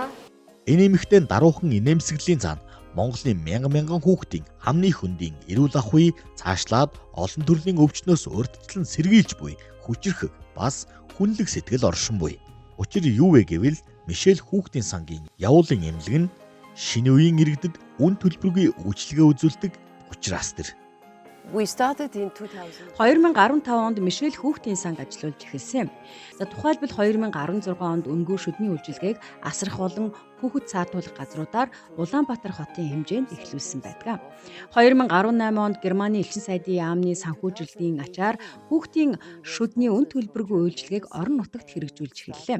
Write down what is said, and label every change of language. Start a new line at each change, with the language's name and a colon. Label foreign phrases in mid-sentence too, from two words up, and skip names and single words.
Mongolian: Энэ эмэгтэй даруухан инээмсэглэлийн цаана Монголын мянган хүүхдийн хамны хөндийн эрүүл ахуй цаашлаад олон төрлийн өвчнөөс урьдчилан сэргийлж буй хүчрэх бас хүнлэг сэтгэл оршин буй. Учир юу вэ гэвэл Мишель хүүхдийн сангийн явуулын эмнэлэг нь шинэ үеийн иргэдэд үн төлбөргүй үйлчилгээ үзүүлдэг учраас тэр.
English: We started in 2000.
Mongolian: 2015 онд Мишель хүүхдийн санг ажиллуулж эхэлсэн. Тухайлбал 2016 онд үнгүй шүдний үйлчилгээг асрах болон хүүхэд цаатуулах газруудаар Улаанбаатар хотын хэмжээнд эхлүүлсэн байдаг. 2018 онд Германы элчин сайдын яамны санхүүжилтийн ачаар хүүхдийн шүдний үн төлбөргүй үйлчилгээг орон нутагт хэрэгжүүлж эхэллээ.